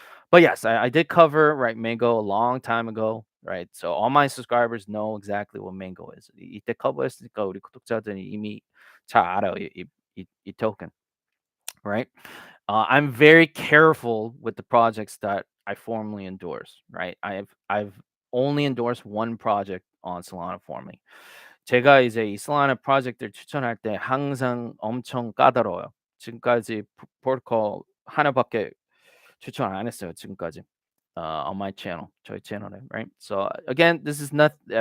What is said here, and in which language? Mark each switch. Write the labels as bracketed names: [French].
[English] But yes, I did cover right Mango a long time ago, right? So all my subscribers know exactly what Mango is. [Korean] 이때 커버했으니까 우리 구독자들이 이미 잘 알아요. [English] 이 token, right? I'm very careful with the projects that I formally endorse, right? I've only endorsed one project on Solana formally. [Korean] 제가 이제 이 Solana 프로젝트를 추천할 때 항상 엄청 까다로워요. 지금까지 프로토콜 하나밖에 추천 안 했어요. 지금까지. [English] On my channel, [Korean] 저희 채널에, [English] right? So again, this is not.